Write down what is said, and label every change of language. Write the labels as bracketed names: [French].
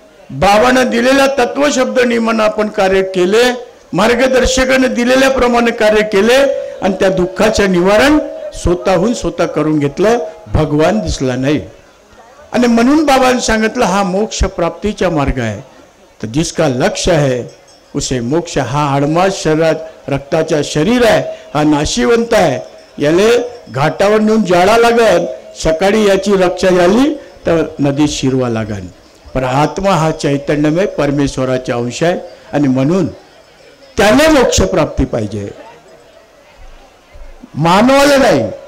[Marathi] बाबानं दिलेल्या तत्वशब्द नियमानं आपण कार्य केले, मार्गदर्शकाने दिलेल्याप्रमाणे कार्य केले, आणि त्या दुःखाचे निवारण स्वतःहून स्वतः करून घेतलं. भगवान दिसला नाही. आणि म्हणून बाबांनी सांगितलं हा मोक्ष प्राप्तीचा मार्ग आहे. [Hindi] तर जिसका लक्ष्य है उसे मोक्ष. [Marathi] हा आडमास शरीरात रक्ताचा शरीर आहे, हा नाशिवंत आहे, याले घाटावर नेऊन जाळा लागन, सकाळी याची रक्षा झाली तर नदीत शिरवा लागन. पण आत्मा हा चैतन्यमय परमेश्वराचा अंश आहे, आणि म्हणून त्याने मोक्ष प्राप्ती पाहिजे, मानवाला नाही.